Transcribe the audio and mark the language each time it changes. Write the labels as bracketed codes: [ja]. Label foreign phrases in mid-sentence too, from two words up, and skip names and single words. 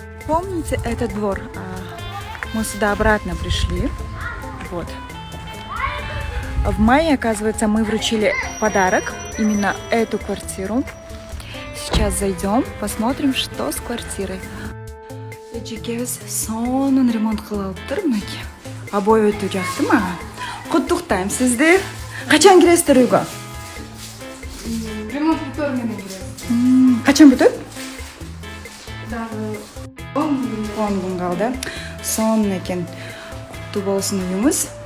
[ru] помните этот двор? Мы сюда обратно пришли. Вот. В мае, оказывается, мы вручили подарок, именно эту квартиру. Сейчас зайдем, посмотрим, что с квартирой. [ky] Екеуміз сонун ремонт кылып турмак. Обой өтө жакты ма? Куттуктайм сизди. Качан киресиздер үйгө? Ремонт бүтөрүнөн кирет. Качан бүтөт? Дагы 10 күн калды. Сонун экен. Куттуу болсун үйүңүз.